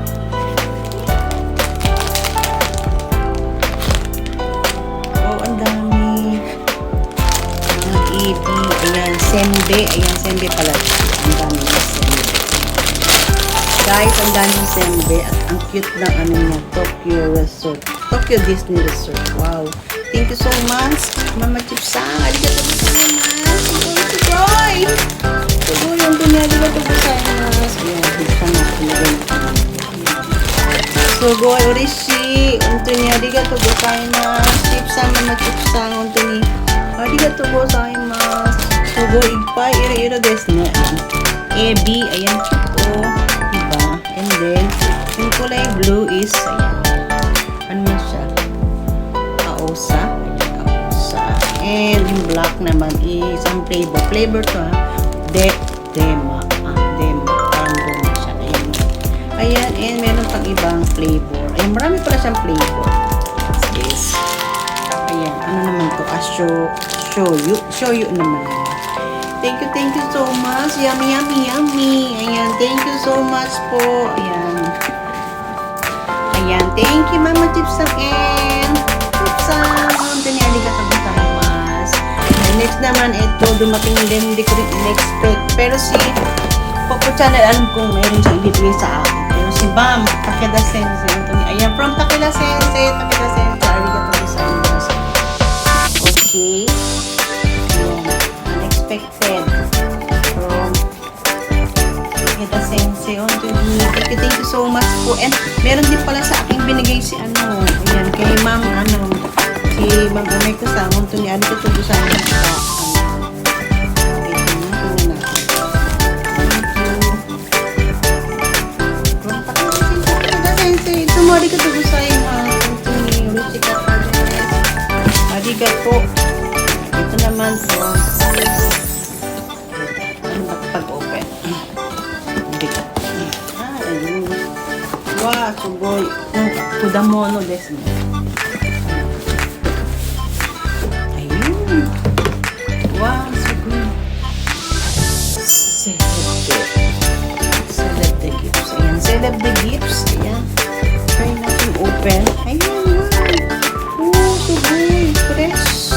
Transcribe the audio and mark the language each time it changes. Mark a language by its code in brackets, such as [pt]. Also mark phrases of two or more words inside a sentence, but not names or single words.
[tl] Ayan, sembe. Ayan, sembe pala. Ang daming sembe. Guys, ang daming sembe. At ang cute ng ano niya, Tokyo Resort. Tokyo Disney Resort. Wow. [en] Thank you so much, Mama Chipsang. [ja] ありがとうございます. Sugoi! すごい、本当にありがとうございます. [tl] Ayan, buksan natin. [ja] すごい、嬉しい。本当にありがとうございます. [tl] Chipsang, Mama Chipsang. [ja] 本当にありがとうございます. すごい、いっぱいいろいろですね. [tl] AB, ayan, chuko. Diba? [en] And then, [tl] yung kulay blue is, ayan. Ano siya? Aosa. Aosa. And yung black naman is, ang flavor. Flavor to, ha? Dema. Dema. Parang Ayan, and meron pang ibang flavor. Ayan, marami pala siyang flavor. [en] What's this? [tl] Ayan, ano naman to? Shoyu. Shoyu naman. [en] Thank you so much. Yummy, yummy, yummy. Ayan, thank you so much po. [tl] Ayan. Ayan, [en] thank you, Mama Chipsang and Chipsang. [ja] ありがとうございます. [tl] Next naman, ito, dumating din, hindi ko rin in-expect. Pero si Popo Channel, alam kong meron siya ibibigay sa akin. Pero si Bam, Takeda Sensei. Ayan, [en] from Takeda Sensei, [ja] ありがとうございます. [tl] Okay. Ayan, [en] unexpected. From Takeda Sensei. Thank you so much po. [tl] And meron din pala sa akin binigay si ayan, kay Ma'am, si Ma'am Umay ko sa amon to ni ano ko tubo sa akin sa Tumori ko tubo sa akin to ni Ruchika Panes. Arigato. Ito naman po. Ano ba pag-open? Hindi ka. Ayun. Wow, sugoy. [ja] 果物ですね. [en] Wow, so good. Celeb the gifts. Ayan, celeb the gifts. [tl] Ayan. Try natin open. [en] Ayan, wow. Oh, so good. Fresh.